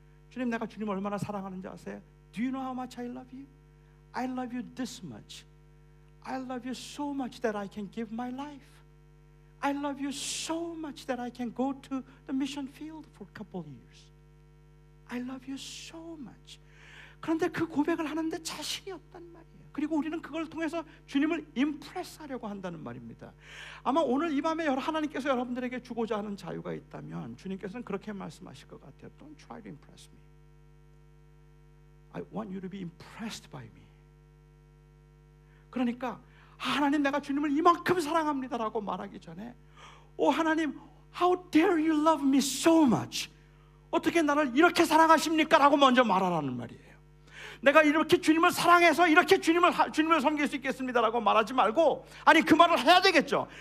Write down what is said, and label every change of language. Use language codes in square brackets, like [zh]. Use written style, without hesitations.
[ko] 주님, 내가 주님 얼마나 사랑하는지 아세요? [en] Do you know how much I love you? I love you this much. I love you so much that I can give my life. I love you so much that I can go to the mission field for a couple years. I love you so much. [ko] 그런데 그 고백을 하는데 자신이 없단 말이에요. 그리고 우리는 그걸 통해서 주님을 임프레스하려고 한다는 말입니다. 아마 오늘 이 밤에 하나님께서 여러분들에게 주고자 하는 자유가 있다면 주님께서는 그렇게 말씀하실 것 같아요. [en] Don't try to impress me. I want you to be impressed by me. [ko] 그러니까 하나님, 내가 주님을 이만큼 사랑합니다라고 말하기 전에 하나님, [en] how dare you love me so much, [ko] 어떻게 나를 이렇게 사랑하십니까? 라고 먼저 말하라는 말이에요. 내가 이렇게 주님을 사랑해서 이렇게 주님을 섬길 수 있겠습니다라고 말하지 말고, 아니 그 말을 해야 되겠죠.